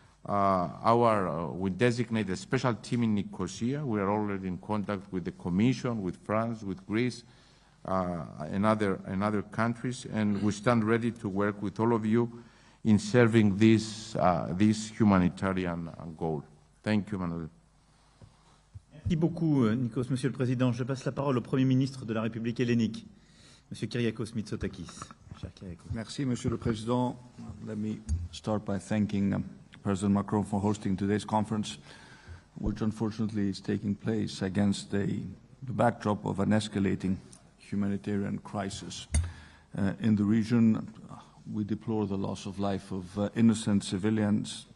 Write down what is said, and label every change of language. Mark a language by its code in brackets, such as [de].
[en] We designate a special team in Nicosia. We are already in contact with the Commission, with France, with Greece, and other countries, and we stand ready to work with all of you in serving this humanitarian goal. Thank you, Manuel. [fr] Merci beaucoup, Nikos. Monsieur le Président, je passe la parole au Premier ministre de la République hellénique, Monsieur Kyriakos Mitsotakis. Merci, Monsieur le Président. [en] Let me start by thanking President Macron for hosting today's conference, which unfortunately is taking place against the backdrop of an escalating humanitarian crisis in the region. We deplore the loss of life of innocent civilians.